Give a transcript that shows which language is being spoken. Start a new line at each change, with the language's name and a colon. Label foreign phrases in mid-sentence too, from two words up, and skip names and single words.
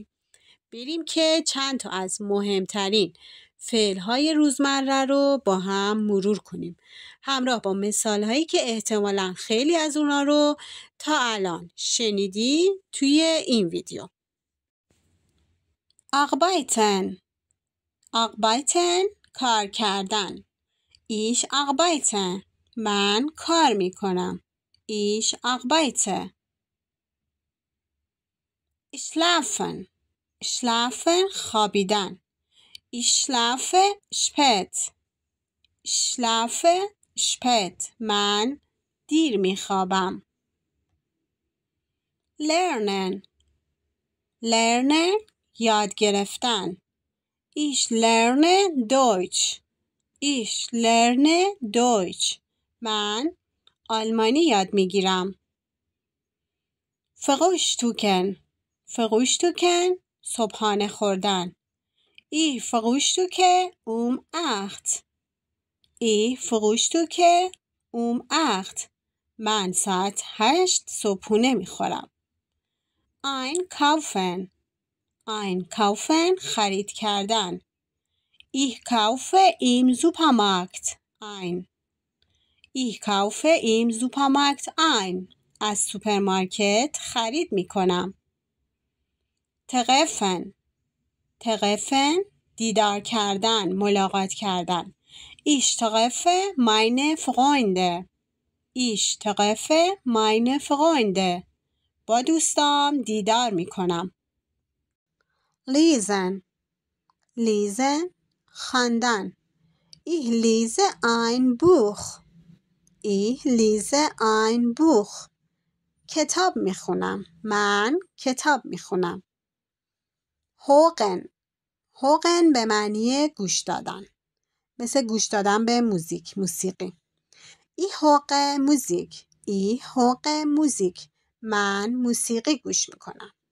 Persian: بریم که چند تا از مهمترین فعل‌های روزمره رو با هم مرور کنیم. همراه با مثال‌هایی که احتمالاً خیلی از اونا رو تا الان شنیدی توی این ویدیو.
German: arbeiten arbeiten
Persian: کار کردن.
German: ich arbeite
Persian: من کار میکنم.
German: ich arbeite. schlafen schlafen خوابیدن. ich schlafe spät ich schlafe spät
Persian: من دیر میخوابم.
German: lernen lernen
Persian: یاد گرفتن.
German: Ich lerne Deutsch. Ich lerne Deutsch.
Persian: من آلمانی یاد میگیرم.
German: Frühstücken.
Persian: Frühstücken صبحانه خوردن.
German: Ich frühstücke um 8. Ich frühstücke um 8.
Persian: من ساعت 8 صبحونه میخورم.
German: Einkaufen. Einkaufen
Persian: خرید کردن.
German: Ich kaufe im Supermarkt ein. Ich kaufe im Supermarkt ein.
Persian: از سوپرمارکت خرید می کنم.
German: treffen. treffen
Persian: دیدار کردن، ملاقات کردن.
German: Ich treffe meine Freunde. Ich treffe meine Freunde.
Persian: با دوستام دیدار می کنم.
German: lesen. lesen
Persian: خواندن.
German: Ich lese ein Buch. Ich lese ein Buch.
Persian: کتاب میخونم. من کتاب میخونم.
German: hören. hören
Persian: به معنی گوش دادن. مثل گوش دادن به موسیقی.
German: ich höre Musik. ich höre Musik.
Persian: من موسیقی گوش میکنم.